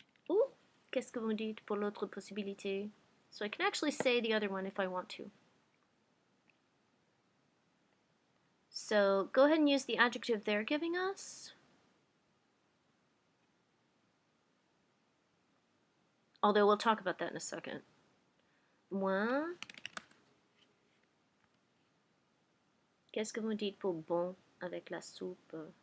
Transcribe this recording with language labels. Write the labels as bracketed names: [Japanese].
[French] Ou qu'est-ce que vous me dites pour l'autre possibilité? [English] So I can actually say the other one if I want to. So go ahead and use the adjective they're giving us. Although we'll talk about that in a second. [French] Moins. Qu'est-ce que vous me dites pour bon avec la soupe?